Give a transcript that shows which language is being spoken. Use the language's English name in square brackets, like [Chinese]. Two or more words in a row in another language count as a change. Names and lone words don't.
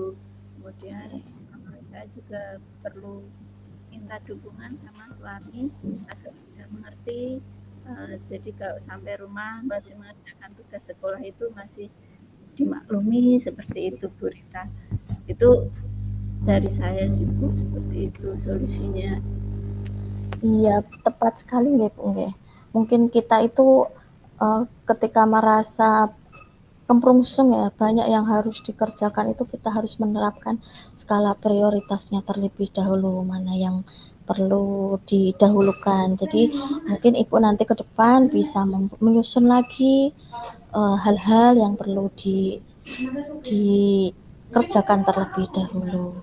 [Indonesian] Kemudian saya juga perlu minta dukungan sama suami agar bisa mengerti. Jadi kalau sampai rumah masih mengerjakan tugas sekolah itu masih dimaklumi seperti itu Bu Rita. Itu dari saya sih Bu, seperti itu solusinya. Iya, tepat sekali nggih, Bu, nggih. Mungkin kita itu ketika merasa kemprungsung ya, banyak yang harus dikerjakan itu kita harus menerapkan skala prioritasnya terlebih dahulu, mana yang perlu didahulukan. Jadi mungkin Ibu nanti ke depan bisa menyusun lagi hal-hal yang perlu dikerjakan terlebih dahulu.